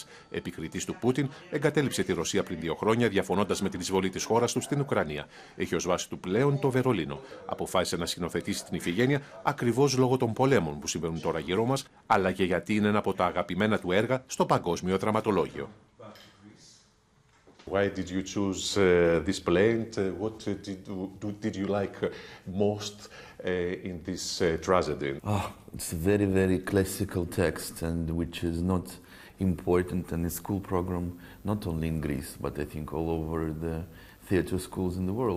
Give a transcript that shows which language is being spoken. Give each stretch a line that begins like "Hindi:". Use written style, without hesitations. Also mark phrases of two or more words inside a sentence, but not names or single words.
Greek: Επικριτής του Πούτιν, εγκατέλειψε τη Ρωσία πριν 2 χρόνια, διαφωνώντας με την εισβολή της χώρας του στην Ουκρανία. Έχει ως βάση του πλέον το Βερολίνο. Αποφάσισε να σκηνοθετήσει την Ιφιγένεια ακριβώς λόγω των πολέμων που συμβαίνουν τώρα γύρω μας, αλλά και γιατί είναι ένα από τα αγαπημένα του έργα στο παγκόσμιο δραματολόγιο.
English: Why did you choose this play and what did you like most in this tragedy? It's a very, very classical text and which is not important in the school program, not only in Greece, but I think all over the theater schools in the world.